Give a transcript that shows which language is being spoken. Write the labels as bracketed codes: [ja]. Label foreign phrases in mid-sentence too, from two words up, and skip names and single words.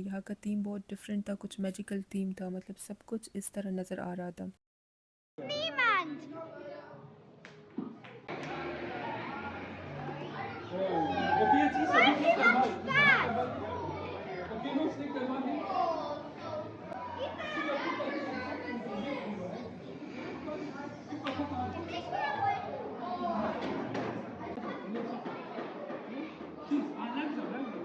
[hi] यहाँ का थीम बहुत डिफरेंट था, कुछ [en] magical theme [hi] था, मतलब सब कुछ इस तरह नज़र आ रहा था। [de] Niemand! Okay, jetzt ist er, wie ist der Ball? Was? Okay, los, leg den Ball hin. Schieß, langsam, langsam.